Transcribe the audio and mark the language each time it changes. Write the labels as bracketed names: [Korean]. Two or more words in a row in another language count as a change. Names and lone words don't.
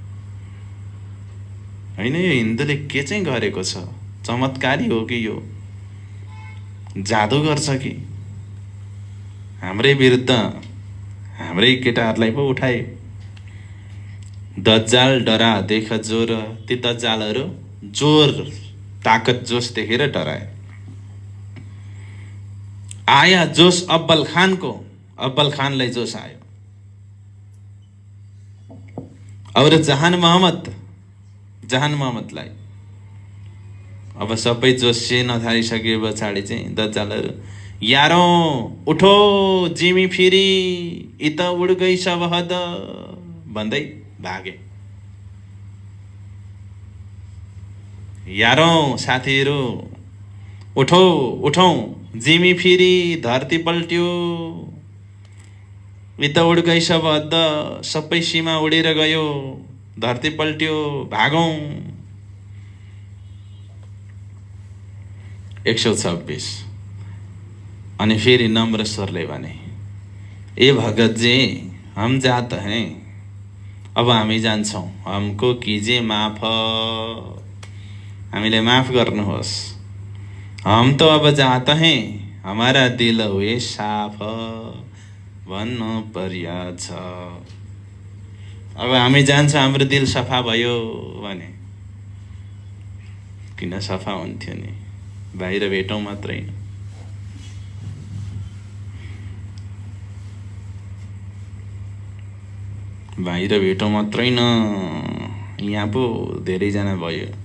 [Nepali] होइन, यो हिन्दूले के चाहिँ गरेको छ, चमत्कारी हो कि यो जादु गर्छ कि। हाम्रै विरुद्ध हाम्रै केटाहरूलाई पो उठाए। [Punjabi] दज्जाल डरा देख जोर। [Nepali] ती दज्जालहरू जोर ताकत जोश देखेर डराए। [Punjabi] आया जोश [Nepali] अब्बल खानको, अब्बल खानलाई जोश आयो। और जहान मोहम्मदलाई अब सबै जोसिन थालिसके पछाडि चाहिँ दज्जालहरू, [Punjabi] यारौँ उठो जिमी फिरी, इत उड गई सबहद [Nepali] भन्दै भागे। यारौँ साथीहरू उठौ उठौँ, [Punjabi] जिमी फिरी, [Nepali] धरती पल्ट्यो, [Punjabi] इत उड गई सबहद, [Nepali] सबै सीमा उडेर गयो, धरती पल्ट्यो, भागौँ। 126। अनि फेरि नम्र स्वरले भने, [Hindi] ए भगत जी, हम जात हैं, [Nepali] अब हामी जान्छौँ, [Hindi] हमको कीजिए माफ, [Nepali] हामीलाई माफ गर्नुहोस्। [Hindi] हम तो अब जात हैं, हमारा दिल हुए साफ [Nepali] भन्नु पर्या छ। अब हामी जान्छ, हाम्रो दिल सफा भयो भने। किन सफा हुन्थ्यो नि, बाहिर भेटौँ मात्रै। बाहिर भेटौँ मात्रै न, यहाँ पो धेरैजना भयो।